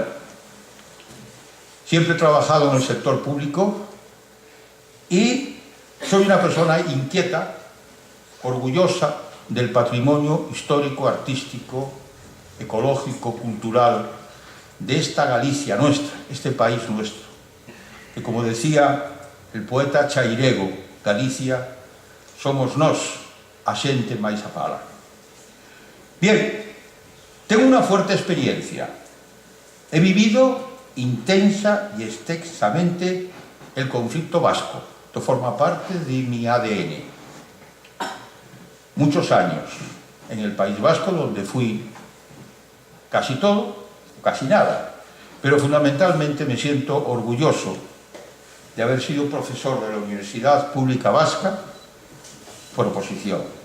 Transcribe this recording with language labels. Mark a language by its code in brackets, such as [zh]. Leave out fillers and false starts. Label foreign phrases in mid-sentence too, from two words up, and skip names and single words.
[es] Siempre he trabajado en el sector público y soy una persona inquieta, orgullosa del patrimonio histórico, artístico ecológico, cultural, de esta Galicia nuestra, este país nuestro, que, como decía el poeta chairego, [gl] Galicia somos nós, a xente máis a falar. [es] Bien, tengo una fuerte experiencia. He vivido intensa y extensamente el conflicto vasco. Esto forma parte de mi ADN. Muchos años en el País Vasco, donde fui casi todo, casi nada, pero fundamentalmente me siento orgulloso de haber sido profesor de la Universidad Pública Vasca por oposición.